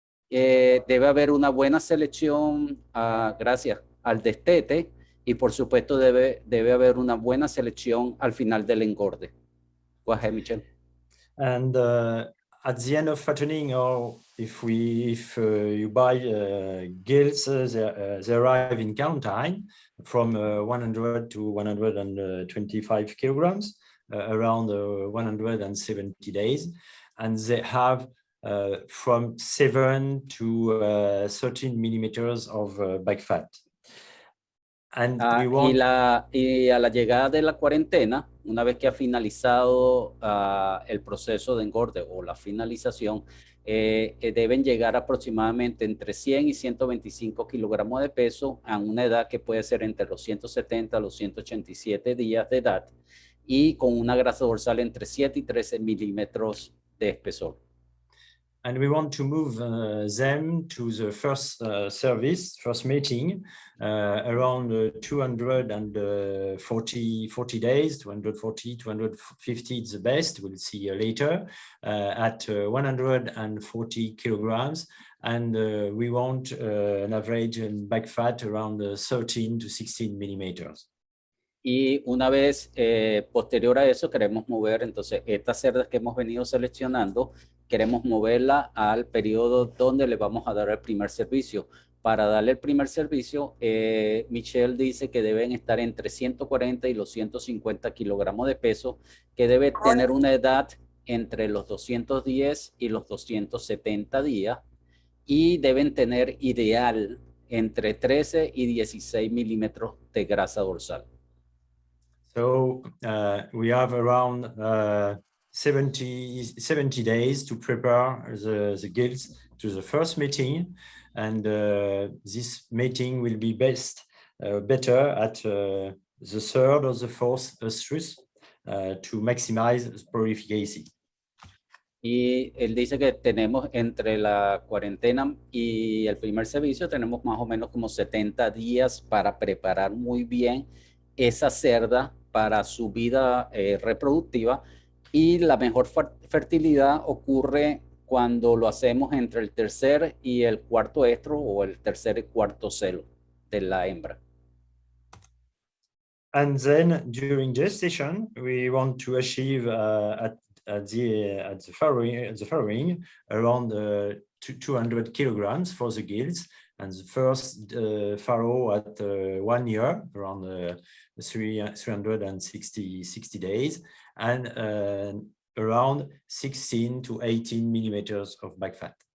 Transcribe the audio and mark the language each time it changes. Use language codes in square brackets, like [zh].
[es] Debe haber una buena selección, gracias al destete, y por supuesto debe haber una buena selección al final del engorde. [en] Go ahead, Michel. And at the end of fattening, or if you buy gilts, they arrive in count time from 100 to 125 kilograms, around 170 days, and they have from 7 to 13 millimeters of back fat. And we want... [es] y a la llegada de la cuarentena, una vez que ha finalizado el proceso de engorde o la finalización, deben llegar aproximadamente entre 100 y 125 kilogramos de peso a una edad que puede ser entre los 170 a los 187 días de edad y con una grasa dorsal entre 7 y 13 milímetros de espesor. [en] And we want to move them to the first first mating, around 240 days, 240, 250 is the best, we'll see later, at 140 kilograms. And we want an average in back fat around 13 to 16 millimeters. [es] Y una vez posterior a eso queremos mover, entonces estas cerdas que hemos venido seleccionando, queremos moverla al periodo donde le vamos a dar el primer servicio. Para darle el primer servicio, Michel dice que deben estar entre 140 y los 150 kilogramos de peso, que debe tener una edad entre los 210 y los 270 días y deben tener ideal entre 13 y 16 milímetros de grasa dorsal. [en] So we have around 70 days to prepare the gilts to the first mating, and this mating will be better at the third or the fourth estrus to maximize prolificacy. [es] Y él dice que tenemos entre la cuarentena y el primer servicio, tenemos más o menos como 70 días para preparar muy bien esa cerda para su vida reproductiva, y la mejor fertilidad ocurre cuando lo hacemos entre el tercer y el cuarto estro o el tercer y cuarto celo de la hembra. [en] And then during gestation, we want to achieve at the farrowing around 200 kilograms for the gilts, and the first farrow at 1 year, around 360 days, and around 16 to 18 millimeters of back fat.